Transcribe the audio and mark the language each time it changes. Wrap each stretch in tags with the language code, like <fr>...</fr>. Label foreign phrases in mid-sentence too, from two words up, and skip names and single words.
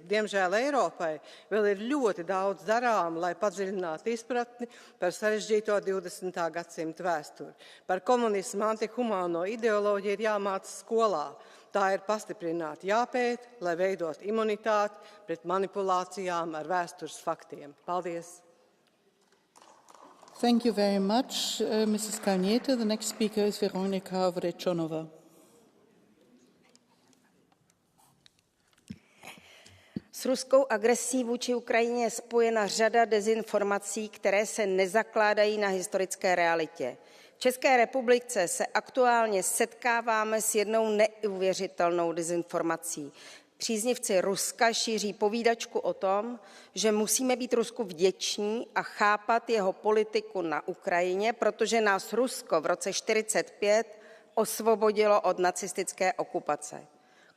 <lv>Diemžēl Eiropai vēl ir ļoti daudz darām, lai padziļinātu izpratni par sarežģīto 20. gadsimta vēsturi. Par komunismu antihumāno ideoloģiju ir jāmāca skolā. Tā ir pastiprināti jāpēt, lai veidot imunitāti pret manipulācijām ar vēstures faktiem. Paldies!</lv> <en>Thank you very much, Mrs. Kalniete. The next speaker is Veronika Vrečonova.</en> <cs>S ruskou agresí vůči Ukrajině je spojena řada dezinformací, které se nezakládají na historické realitě. V České republice se aktuálně setkáváme s jednou neuvěřitelnou dezinformací. Příznivci Ruska šíří povídačku o tom, že musíme být Rusku vděční a chápat jeho politiku na Ukrajině, protože nás Rusko v roce 1945 osvobodilo od nacistické okupace.</cs>